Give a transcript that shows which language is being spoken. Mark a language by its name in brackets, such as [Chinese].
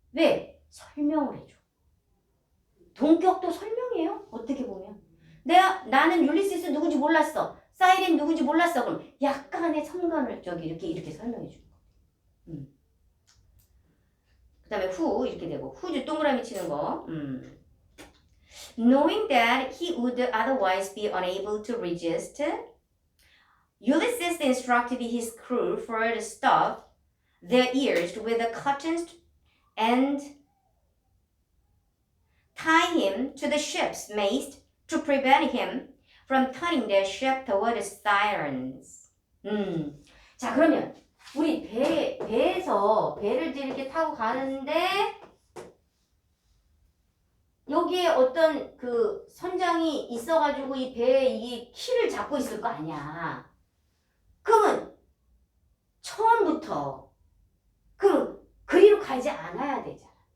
[Korean] 왜? 설명을 해줘. 동격도 설명이에요. 어떻게 보면. 나는 율리시스 누군지 몰랐어. 사이렌 누군지 몰랐어. 그럼 약간의 선관을 이렇게 설명해 주는 거. 그 다음에 후 이렇게 되고 후주 동그라미 치는 거. [English] Knowing that he would otherwise be unable to resist, Ulysses instructed his crew for to stop their ears with the cottons and tie him to the ship's mast to prevent him from turning their ship toward the sirens. [Korean] 자, 그러면 우리 배에서 배를 이렇게 타고 가는데 여기에 어떤 그 선장이 있어가지고 이 배에 이 키를 잡고 있을 거 아니야. 그러면 처음부터 그럼 그리로 가지 않아야 되잖아.